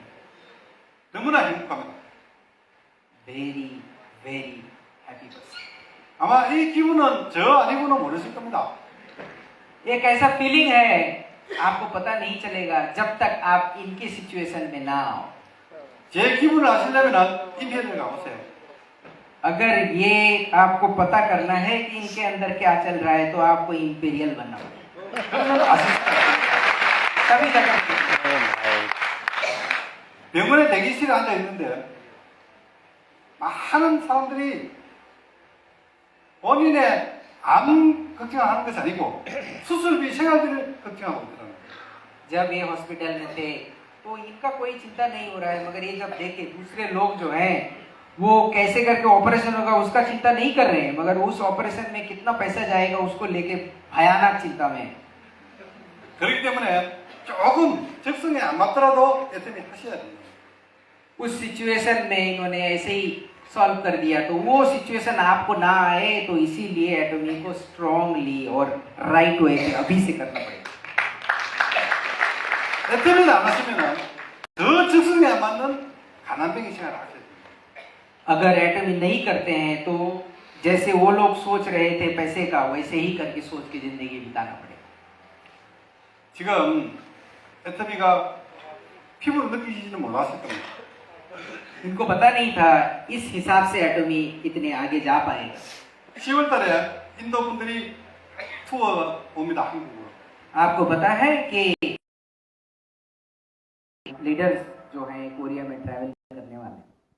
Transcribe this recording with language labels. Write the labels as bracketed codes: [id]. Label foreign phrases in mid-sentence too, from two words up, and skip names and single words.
[ko] 너무나 행복합니다. [en] very very happy person. [ko] 아마 이 기분은 저 아니고는 모르실 겁니다. [hi] एक ऐसा फीलिंग है आपको पता नहीं चलेगा जब तक आप इनकी सिचुएशन में ना आओ। [ko] 제 기분을 아시려면 임페리얼 가보세요. [hi] अगर ये आपको पता करना है कि इनके अंदर क्या चल रहा है तो आपको इंपीरियल बनना होगा। तभी तक [ko] 병원에 대기실에 앉아 있는데 많은 사람들이 본인의 암 걱정하는 것이 아니고 수술비, 생활비를 걱정하고 있더라고요. [hi] जब ये हॉस्पिटल में थे तो इनका कोई चिंता नहीं हो रहा है, मगर ये जब देखे दूसरे लोग जो हैं वो कैसे करके ऑपरेशन होगा उसका चिंता नहीं कर रहे हैं, मगर उस ऑपरेशन में कितना पैसा जाएगा उसको लेके भयानक चिंता में। [ko] 그렇기 때문에 조금 적성에 안 맞더라도 애터미 하셔야 돼요. [hi] उस सिचुएशन में इन्होंने ऐसे ही सॉल्व कर दिया तो वो सिचुएशन आपको ना आए, तो इसीलिए एटॉमी को स्ट्रांगली और [en] right way [hi] से अभी से करना पड़ेगा। [ko] 애터미를 안 하시면 더 적성에 안 맞는 가난뱅이 생활을 하셔야 돼요. [hi] अगर एटमी नहीं करते हैं तो जैसे वो लोग सोच रहे थे पैसे का, वैसे ही करके सोच के जिंदगी बिताना पड़ेगा। [ko] 지금 애터미가 피부로 느끼지는 몰랐을 겁니다. [hi] इनको पता नहीं था इस हिसाब से एटमी इतने आगे जा पाएगा। [ko] 10월 달에 인도 분들이 투어 옵니다, 한국으로. [hi] आपको पता है कि लीडर्स जो हैं कोरिया में ट्रैवल करने वाले हैं।